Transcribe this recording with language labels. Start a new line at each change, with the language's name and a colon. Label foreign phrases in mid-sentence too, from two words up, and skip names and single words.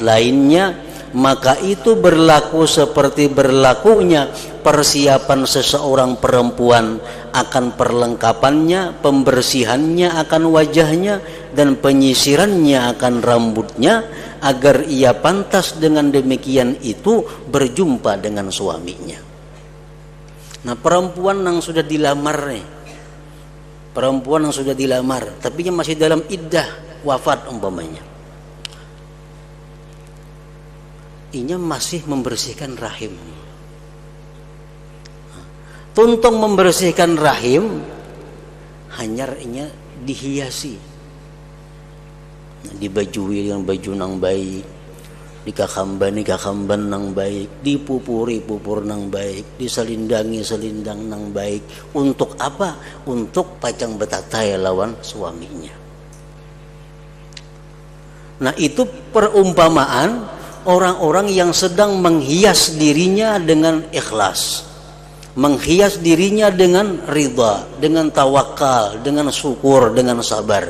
Indonesian: lainnya, maka itu berlaku seperti berlakunya persiapan seseorang perempuan akan perlengkapannya, pembersihannya akan wajahnya, dan penyisirannya akan rambutnya, agar ia pantas dengan demikian itu berjumpa dengan suaminya. Nah, perempuan yang sudah dilamar nih, perempuan yang sudah dilamar tapi masih dalam iddah wafat umpamanya, inya masih membersihkan rahim.
Banjar: Tuntung membersihkan rahim, hanya inya dihiasi, dibajui dengan baju nang baik, dikakamban nang baik, dipupuri pupur nang baik, diselindangi selindang nang baik. Untuk apa? Untuk pacang betatai lawan suaminya.
Indonesian: Nah, itu perumpamaan orang-orang yang sedang menghias dirinya dengan ikhlas, menghias dirinya dengan ridha, dengan tawakal, dengan syukur, dengan sabar.